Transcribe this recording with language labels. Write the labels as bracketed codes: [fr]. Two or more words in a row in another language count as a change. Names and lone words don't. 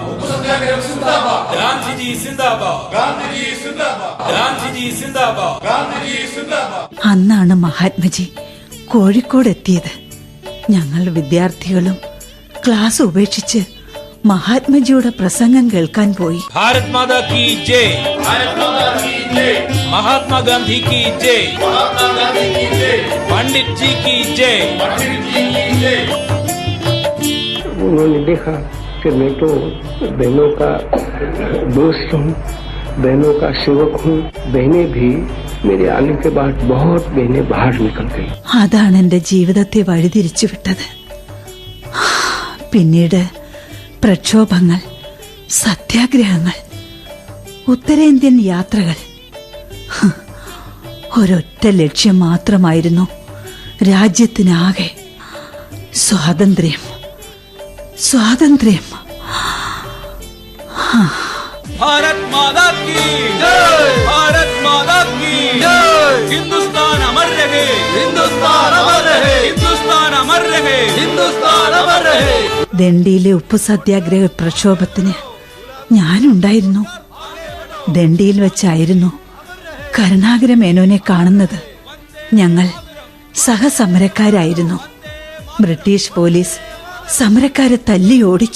[ml] ഗാന്ധിജി സിന്ദാബാദ്. ഗാന്ധിജി സിന്ദാബാദ്. അന്നാണ് മഹാത്മജി കോഴിക്കോട് എത്തിയത്. ഞങ്ങൾ വിദ്യാർത്ഥികളും ക്ലാസ് ഉപേക്ഷിച്ച് മഹാത്മജിയുടെ പ്രസംഗം കേൾക്കാൻ പോയി. [hi] भारत माता की जय. മഹാത്മാഗാന്ധി की जय. पंडित जी की जय. उन्होंने देखा कि मैं तो बहनों का दोस्त हूँ, बहनों का सेवक हूँ. बहनें भी मेरे आने के बाद बहुत बहनें बाहर निकल गई. [ml] അതാണ് എന്റെ ജീവിതത്തെ വഴിതിരിച്ചു വിട്ടത്. പിന്നീട് പ്രക്ഷോഭങ്ങൾ, സത്യാഗ്രഹങ്ങൾ, ഉത്തരേന്ത്യൻ യാത്രകൾ. ഒരൊറ്റ ലക്ഷ്യം മാത്രമായിരുന്നു രാജ്യത്തിനാകെ: സ്വാതന്ത്ര്യം, സ്വാതന്ത്ര്യം. [hi] भारत माता की जय. भारत माता की जय. हिंदुस्तान अमर रहे. हिंदुस्तान अमर रहे. हिंदुस्तान अमर रहे. हिंदुस्तान अमर रहे. [ml] ദണ്ഡിയിലെ ഉപ്പു സത്യാഗ്രഹ പ്രക്ഷോഭത്തിന് ഞാനുണ്ടായിരുന്നു. ദണ്ഡിയിൽ വെച്ചായിരുന്നു കരുണാകര മേനോനെ കാണുന്നത്. ഞങ്ങൾ സഹസമരക്കാരായിരുന്നു. ബ്രിട്ടീഷ് പോലീസ് സമരക്കാരെ തല്ലി ഓടിച്ചു.